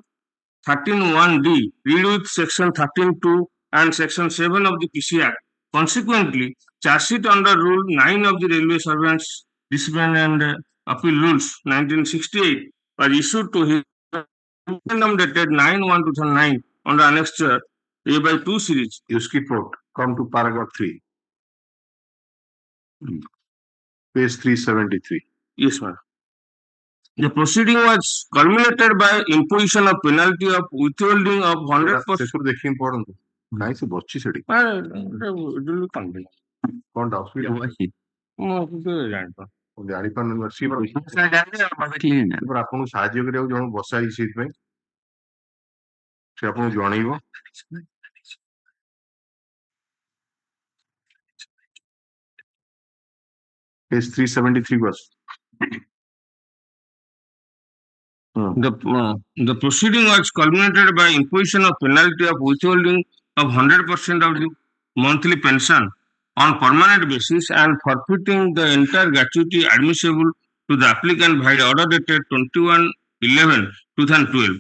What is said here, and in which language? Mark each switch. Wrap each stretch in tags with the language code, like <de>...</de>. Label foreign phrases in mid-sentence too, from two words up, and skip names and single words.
<en>13(1)D, read with section 13(2) and section 7 of the PC Act Consequently, charge sheet under Rule 9 of the Railway Servants Discipline and Appeal Rules 1968 was issued to him memorandum dated 9/1/2009 on the annexure A by 2 series. You skip out. Come to paragraph 3. Page 373. Yes, ma'am. The proceeding was culminated by imposition of penalty of withholding of 100%.</en> <or>ଶେଷରୁ ଦେଖିକି ପଢନ୍ତୁ କାହିଁ ସେ ବସିଛି ସେଠି କଣଟା ଅସୁବିଧା ଜାଣିପାରୁନି ସିଏ ପରା ଆପଣଙ୍କୁ ସାହାଯ୍ୟ କରିବାକୁ ଜଣକୁ ବସା ହେଇଛି ସେଇଥିପାଇଁ ସେ ଆପଣଙ୍କୁ ଜଣେଇବ</or> <en>page 373 was The proceeding was culminated by imposition of penalty of withholding of 100% of the monthly pension on permanent basis and forfeiting the entire gratuity admissible to the applicant by order dated 21/11/2012.</en>